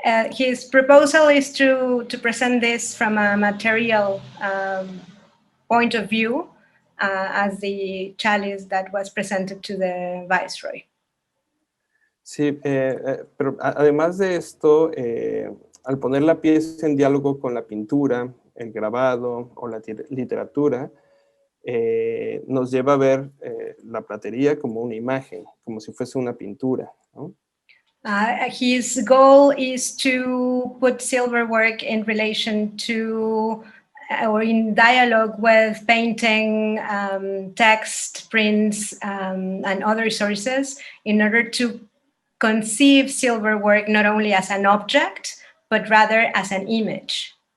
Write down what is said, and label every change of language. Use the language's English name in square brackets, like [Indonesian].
[English] his proposal is to present this from a material point of view as the chalice that was presented to the viceroy. [Spanish] Sí, pero además de esto, al poner la pieza en diálogo con la pintura, el grabado o la literatura, nos lleva a ver la platería como una imagen, como si fuese una pintura, ¿no? [English] His goal is to put silverwork in relation to or in dialogue with painting, text, prints, and other sources in order to conceive silverwork not only as an object, but rather as an image.